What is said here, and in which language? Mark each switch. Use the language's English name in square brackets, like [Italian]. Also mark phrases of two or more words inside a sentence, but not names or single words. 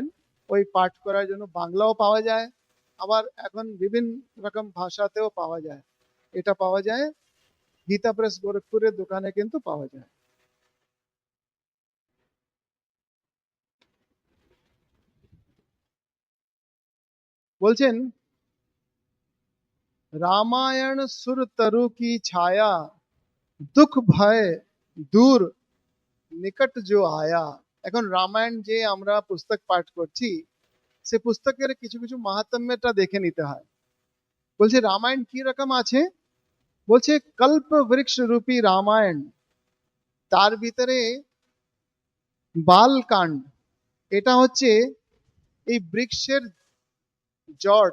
[Bangla] ওই পাঠ করার জন্য বাংলাও পাওয়া যায়, আবার এখন বিভিন্ন রকম ভাষাতেও পাওয়া যায়। এটা পাওয়া যায় গীতা প্রেস গোরখপুরের দোকানে কিন্তু পাওয়া যায়। বলছেন, [Awadhi] रामायण सुर तरु की छाया, दुख भय दूर নিকট जो आया। [Bangla] এখন রামায়ণ যে আমরা পুস্তক পাঠ করছি, সে পুস্তকের কিছু কিছু মাহাত্ম্যটা দেখে নিতে হয়। বলছে রামায়ণ কি রকম আছে, বলছে কল্প বৃক্ষ রূপী রামায়ণ, তার ভিতরে বালকাণ্ড, এটা হচ্ছে এই বৃক্ষের জড়।